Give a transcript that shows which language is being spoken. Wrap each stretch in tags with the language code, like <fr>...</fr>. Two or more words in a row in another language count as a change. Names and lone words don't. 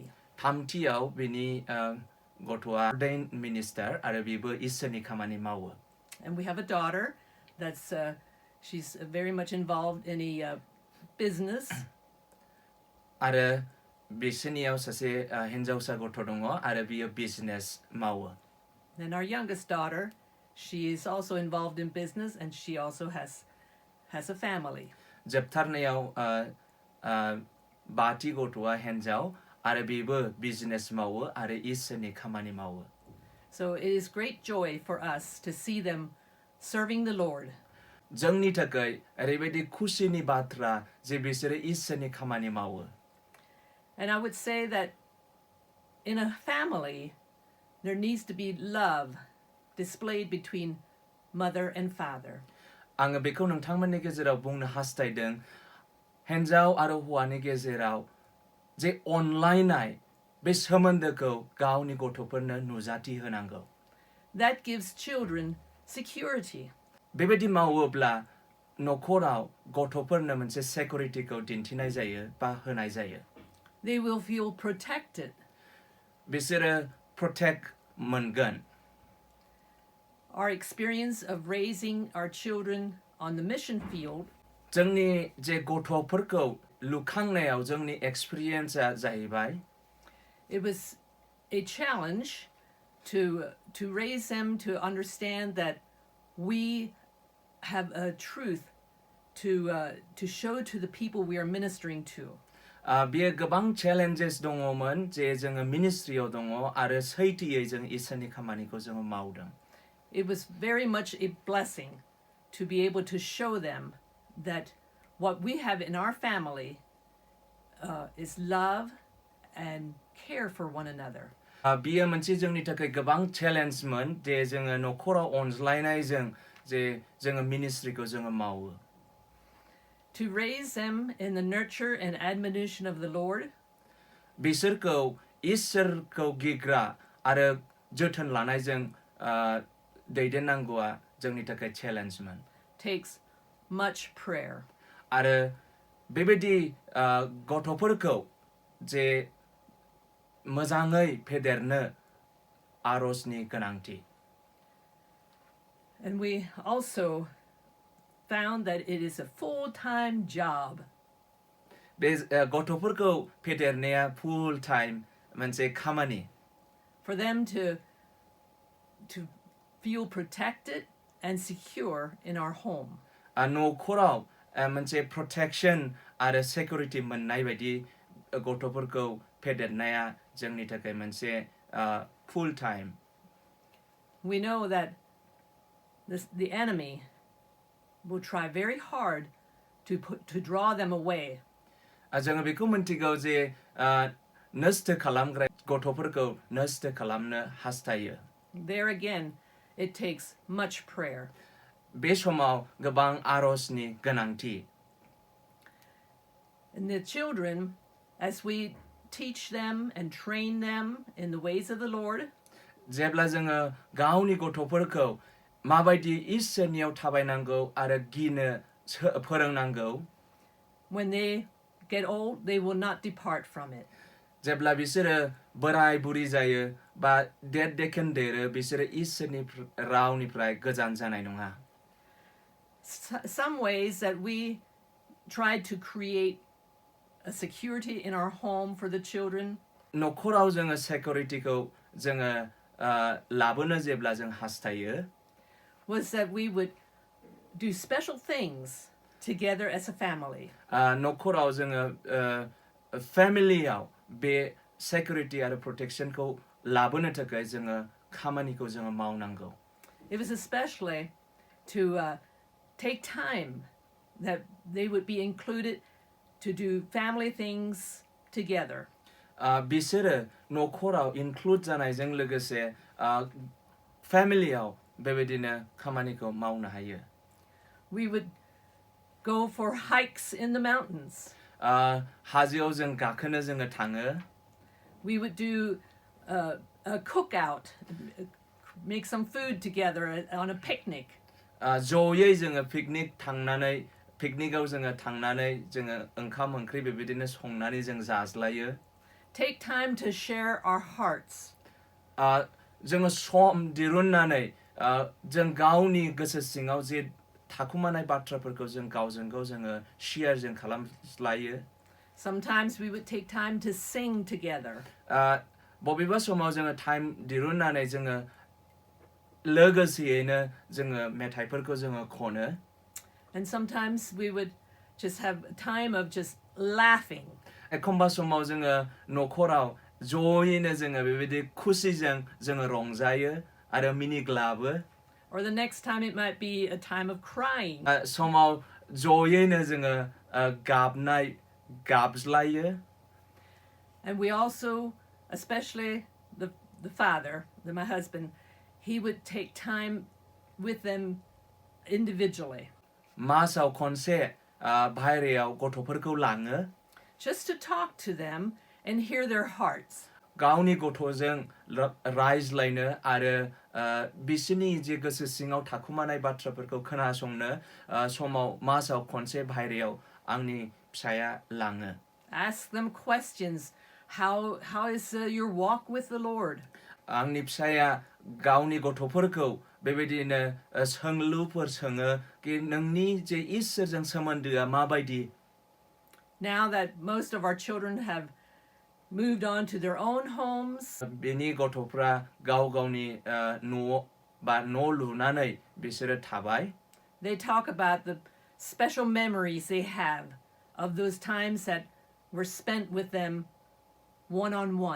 <brx>थामथियाव बिनि गथ'आ</brx> <en>ordained minister</en> <brx>आरो बिबो इसोरनि खामानि मावो</brx> <en>And we have a daughter that's she's very much involved in a business.</en> <brx>आरो बिसोरनियाव सासे हिन्जावसा गथ' दङ आरो बियो बिजनेस मावो</brx> <en>Then our youngest daughter, she is also involved in business and she also has a family.</en> <brx>जोबथारनायाव बाथि गथ'आ हिन्जाव आरो बिबो बिजनेस मावो आरो इसोरनि खामानि मावो</brx> <en>So it is great joy for us to see them serving the Lord.</en> <brx>जोंनि थाखाय ओरैबायदि खुसिनि बाथ्रा जे बिसोरो इसोरनि खामानि मावो</brx> <en>And I would say that in a family, there needs to be love displayed between mother and father.</en> <brx>आङो बेखौ नोंथांमोननि गेजेराव बुंनो हास्थायदों हिन्जाव आरो हौवानि गेजेराव जे अनलायनाय बे सोमोन्दोखौ गावनि गथ'फोरनो नुजाथि होनांगौ</brx> <en>That gives children security.</en> <brx>बेबायदि मावोब्ला न'खराव गथ'फोरनो मोनसे सेक्युरिटिखौ दिन्थिनाय जायो बा होनाय जायो</brx> <en>They will feel protected.</en> <brx>बिसोरो प्रोटेक्ट मोनगोन</brx> <en>Our experience of raising our children on the mission field</en> <brx>जोंनि जे गथ'फोरखौ लुखांनायाव जोंनि एक्सपिरियेन्सआ जाहैबाय</brx> <en>it was a challenge to raise them to understand that we have a truth to show to the people we are ministering to.</en> <brx>बेयो गोबां challenges दङमोन जे जोङो ministryयाव दङ आरो सैथोयै जों इसोरनि खामानिखौ जोङो मावदों.</brx> <en>It was very much a blessing to be able to show them that what we have in our family is love and care for one another.</en> <brx>बेयो मोनसे जोंनि थाखाय गोबां चेलेन्जमोन जे जोङो नखराव अनज्लायनायजों जे जोङो मिनिस्ट्रिखौ जोङो मावो.</brx> <en>To raise them in the nurture and admonition of the Lord.</en> <brx>बिसोरखौ इसोरखौ गिग्रा आरो जोथोन लानायजों दैदेननांगौआ जोंनि थाखाय चेलेन्जमोन.</brx> <en>Takes much prayer.</en> <brx>आरो बेबायदि गथ'फोरखौ जे मोजाङै फेदेरनो आरजनि गोनांथि.</brx> <en>And we also found that it is a full-time job.</en> <brx>बे गथ'फोरखौ फेदेरनाया</brx> <en>full time</en> <brx>मोनसे खामानि.</brx> <en>For them to feel protected and secure in our home.</en> <brx>नखराव मोनसे protection आरो security मोननाय बायदि गथ'फोरखौ फेदेरनाया जोंनि थाखाय मोनसे</brx> <en>full time. We know that the enemy will try very hard to draw them away.</en> <brx>जोङो बेखौ मोनथिगौ जे नष्ट खालामग्रा गथ'फोरखौ नष्ट खालामनो हास्थायो.</brx> <en>There again, it takes much prayer.</en> <brx>बे समाव गोबां आरजनि गोनांथि.</brx> <en>And the children, as we teach them and train them in the ways of the Lord,</en> <brx>जेब्ला जोङो गावनि गथ'फोरखौ माबायदि इसोरनियाव थाबायनांगौ आरो गिनो फोरोंनांगौ,</brx> <en>when they get old, they will not depart from it.</en> <brx>जेब्ला बिसोरो बोराय बुरि जायो बा देरदेखोन देरो बिसोरो इसोरनि रावनिफ्राय गोजान जानाय नङा.</brx> <en>Some ways that we tried to create a security in our home for the children.</en> <brx>नखराव जोङो securityखौ जोङो लाबोनो जेब्ला जों हास्थायो,</brx> <en>was that we would do special things together as a family.</en> <brx>नखराव जोङो फेमिलियाव बे security आरो protectionखौ लाबोनो थाखाय जोङो खामानिखौ जोङो मावनांगौ.</brx> <en>It was especially to take time that they would be included to do family things together.</en> <brx>बिसोरो नखराव include जानायजों लोगोसे फेमिलियाव बेबायदिनो खामानिखौ मावनो हायो.</brx> <en>We would go for hikes in the mountains.</en> <brx>हाजोआव जों गाखोनो जोङो थाङो.</brx> <en>We would do a cookout, make some food together on a picnic.</en> <brx>जयै जोङो पिकनिकआव जोङो थांनानै जोङो ओंखाम ओंख्रि बेबायदिनो संनानै जों जाज्लायो.</brx> <en>Take time to share our hearts.</en> <brx>जोङो सम दिरुननानै जों गावनि गोसो सिङाव जे थाखुमानाय बाथ्राफोरखौ जों गावजों गाव जोङो share जों खालामलायो.</brx> <en>Sometimes we would take time to sing together.</en> <brx>बबेबा समाव जोङो time दिरुननानै जोङो लोगोसेयैनो जोङो मेथाइफोरखौ जोङो खनो.</brx> <en>And sometimes we would just have a time of just laughing.</en> <brx>एखमबा समाव जोङो नखराव जयैनो जोङो बेबायदि खुसिजों जोङो रंजायो आरो मिनिग्लाबो.</brx> <en>Or the next time it might be a time of crying.</en> <brx>समाव जयैनो जोङो गाबज्लायो.</brx> <en>And we also, especially the father, my husband, he would take time with them individually.</en> <brx>मासाव खनसे बाहेरायाव गथ'फोरखौ लाङो.</brx> <en>Just to talk to them and hear their hearts.</en> <brx>गावनि गथ'जों रायज्लायनो आरो बिसोरनि जे गोसो सिङाव थाखुमानाय बाथ्राफोरखौ खोनासंनो समाव मासाव खनसे बाहेरायाव आंनि फिसाया लाङो.</brx> <en>Ask them questions. How is your walk with the Lord?</en> <brx>आंनि फिसाया गावनि गथ'फोरखौ बेबायदिनो सोंलुफोर सोङो कि नोंनि जे इसोरजों सोमोन्दोआ माबायदि.</brx> <en>Now that most of our children have moved on to their own homes.</en> <brx>बिनि गथ'फ्रा गाव गावनि न' बा न' लुनानै बिसोरो थाबाय.</brx> <en>They talk about the special memories they have of those times that were spent with them one-on-one.</en>